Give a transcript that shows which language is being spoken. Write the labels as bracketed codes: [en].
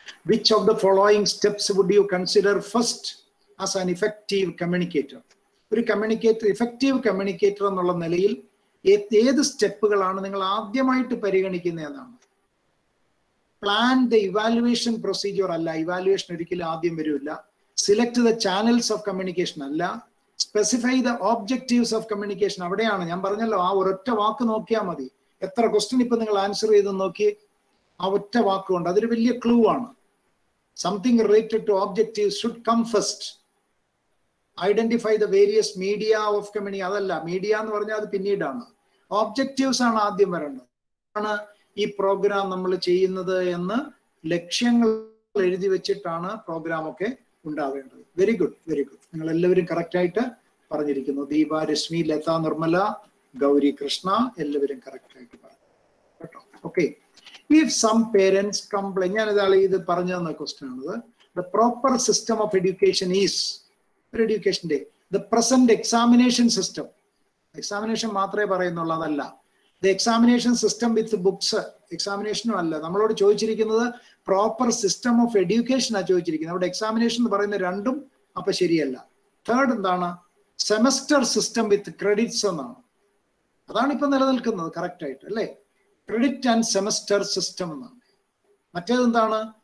[en] Which of the following steps would you consider first as an effective communicator? [ml] ഒരു communicator, effective communicator എന്നുള്ള നിലയിൽ ഏത് സ്റ്റെപ്പുകളാണ് നിങ്ങൾ ആദ്യമായിട്ട് പരിഗണിക്കുന്നതെന്നാണ്. [en] plan the evaluation procedure [ml] അല്ല, ഇവാലുവേഷൻ ഒരിക്കലും ആദ്യം വരില്ല. [en] select the channels of communication [ml] അല്ല. [en] specify the objectives of communication, [ml] അവിടെയാണ് ഞാൻ പറഞ്ഞല്ലോ, ആ ഒരൊറ്റ വാക്ക് നോക്കിയാൽ മതി. എത്ര ക്വസ്റ്റ്യൻ ഇപ്പൊ നിങ്ങൾ ആൻസർ ചെയ്ത് നോക്കി, ആ ഒറ്റ വാക്കുകൊണ്ട് അതൊരു വലിയ ക്ലൂ ആണ്. [en] Something related to objectives should come first. Identify the various media of communication. [ml] അതല്ല, മീഡിയ എന്ന് പറഞ്ഞാൽ അത് പിന്നീടാണ്. ഒബ്ജക്റ്റീവ്സ് ആണ് ആദ്യം വരേണ്ടത്. ആണ് ഈ പ്രോഗ്രാം നമ്മൾ ചെയ്യുന്നത് എന്ന് ലക്ഷ്യങ്ങൾ എഴുതി വെച്ചിട്ടാണ് പ്രോഗ്രാം ഒക്കെ ഉണ്ടാവേണ്ടത്. [en] Very good, very good. [ml] നിങ്ങൾ എല്ലാവരും കറക്റ്റ് ആയിട്ട് പറഞ്ഞിരിക്കുന്നു. ദീപ, രശ്മി, ലത, നിർമ്മല, ഗൗരി, കൃഷ്ണ, എല്ലാവരും കറക്റ്റ് ആയിട്ട് പറഞ്ഞു കേട്ടോ. Okay. [en] If some parents complain, [ml] ഞാൻ ഇത് പറഞ്ഞു തന്ന ക്വസ്റ്റ്യൻ ആണത്. [en] The proper system of education is, education the present examination system. [ml] Examination മാത്രമേ പറയുന്നുള്ളൂ, അതല്ല. [en] The examination system with books, [ml] എക്സാമിനേഷനും അല്ല. നമ്മളോട് ചോദിച്ചിരിക്കുന്നത് [en] proper system of education [ml] ആണ് ചോദിച്ചിരിക്കുന്നത്. അവിടെ എക്സാമിനേഷൻ എന്ന് പറയുന്ന രണ്ടും അപ്പൊ ശരിയല്ല. തേർഡ് എന്താണ്? [en] semester system with credits [ml] എന്നാണ്. അതാണ് ഇപ്പൊ നിലനിൽക്കുന്നത് കറക്റ്റ് ആയിട്ട്, അല്ലേ? [en] credit and semester system [ml] എന്നാണ്. മറ്റേതെന്താണ്?